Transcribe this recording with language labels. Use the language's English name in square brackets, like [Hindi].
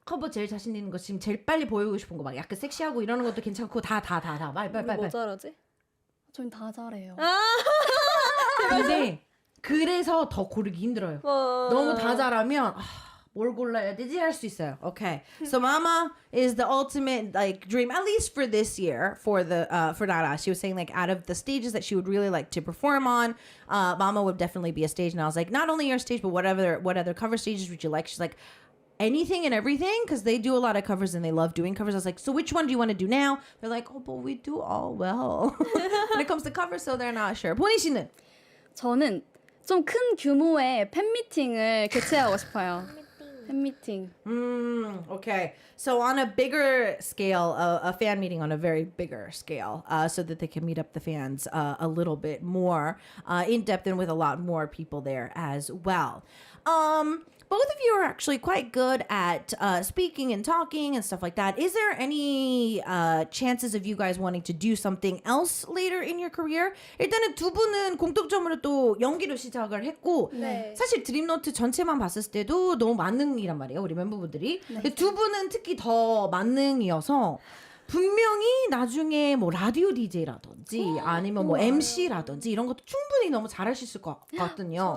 [Korean] 커버 제일 자신 있는 거 지금 제일 빨리 보이고 싶은 거 막 약간 섹시하고 이러는 것도 괜찮고 다 빨리 뭐 잘하지? 저희 다 잘해요. 근데 그래서 더 고르기 힘들어요. 너무 다 잘하면 뭘 골라야 되지 할 수 있어요. [English] Okay. So Mama is the ultimate like dream, at least for this year, for Nara. She was saying like out of the stages that she would really like to perform on, Mama would definitely be a stage. And I was like, not only your stage, but what other cover stages would you like? She's like, anything and everything, because they do a lot of covers and they love doing covers. I was like, so which one do you want to do now? They're like, oh, but we do all well when it comes to covers, so they're not sure. [Korean] 보니 씨는? 저는 좀 큰 규모의 팬미팅을 개최하고 싶어요. 팬미팅. [English] Okay. So on a bigger scale, a fan meeting on a very bigger scale, so that they can meet up the fans a little bit more in depth and with a lot more people there as well. Both of you are actually quite good at speaking and talking and stuff like that. Is there any chances of you guys wanting to do something else later in your career? [Korean] 일단은 두 분은 공통점으로 또 연기로 시작을 했고 네. 사실 드림노트 전체만 봤을 때도 너무 만능이란 말이에요. 우리 멤버분들이. 근데 두 분은 특히 더 만능이어서 분명히 나중에 뭐 라디오 DJ라든지 아니면 뭐 MC라든지 이런 것도 충분히 너무 잘하실 것 같거든요.